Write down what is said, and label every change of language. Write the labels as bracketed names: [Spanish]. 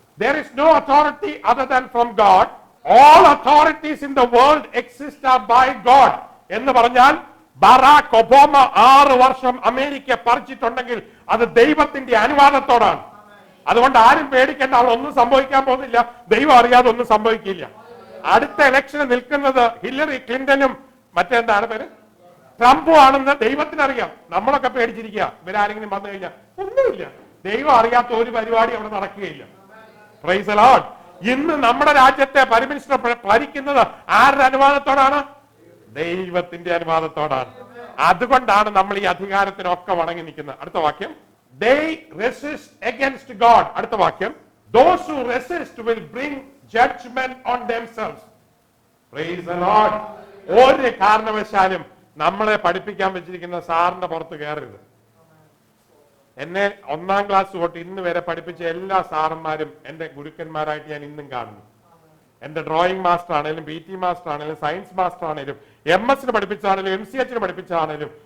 [English] There is no authority other than from God. All authorities in the world exist by God. [Malayalam] എന്ന് പറഞ്ഞാൽ Barack Obama 6 വർഷം America ഭരിച്ചിട്ടുണ്ടെങ്കിൽ അത് ദൈവത്തിന്റെ അനുവാദത്തോടാണ്. അതുകൊണ്ട് ആരും പേടിക്കേണ്ട, ഒന്നും സംഭവിക്കാൻ പോകുന്നില്ല. ദൈവം അറിയാതെ ഒന്നും സംഭവിക്കില്ല. അടുത്ത ഇലക്ഷന് നിൽക്കുന്നത് ഹില്ലറി ക്ലിന്റനും മറ്റെന്താണ് പേര്, ട്രംപും ആണെന്ന് ദൈവത്തിനറിയാം. നമ്മളൊക്കെ പേടിച്ചിരിക്കുക, ഇവരാരെങ്കിലും വന്നു കഴിഞ്ഞാൽ ഒന്നുമില്ല. ദൈവം അറിയാത്ത ഒരു പരിപാടി അവിടെ നടക്കുകയില്ല. [English] Praise the lord. [Malayalam] ഇന്ന് നമ്മുടെ രാജ്യത്തെ പ്രൈം മിനിസ്റ്റർ ഭരിക്കുന്നത് ആരുടെ അനുവാദത്തോടാണ്? ദൈവത്തിന്റെ അനുവാദത്തോടാണ്. അതുകൊണ്ടാണ് നമ്മൾ ഈ അധികാരത്തിനൊക്കെ വണങ്ങി നിൽക്കുന്നത്. അടുത്ത വാക്യം. [English] They resist against God. [Malayalam] അടുത്ത വാക്യം. [English] Those who resist will bring judgment on themselves. Praise the Lord. [Malayalam] ഒരു കാരണവശാലും നമ്മളെ പഠിപ്പിക്കാൻ വെച്ചിരിക്കുന്ന സാറിന്റെ പുറത്ത് കയറരുത്. എന്നെ 1ാം ക്ലാസ് തൊട്ട് ഇന്ന് വരെ പഠിപ്പിച്ച എല്ലാ സാറന്മാരും എന്റെ ഗുരുക്കന്മാരായിട്ട് ഞാൻ ഇന്നും കാണുന്നു. എന്റെ ഡ്രോയിങ് മാസ്റ്റർ ആണെങ്കിലും, PT മാസ്റ്റർ ആണെങ്കിലും, സയൻസ് മാസ്റ്റർ ആണെങ്കിലും, MS പഠിപ്പിച്ചാണെങ്കിലും, MCH പഠിപ്പിച്ചാണെങ്കിലും,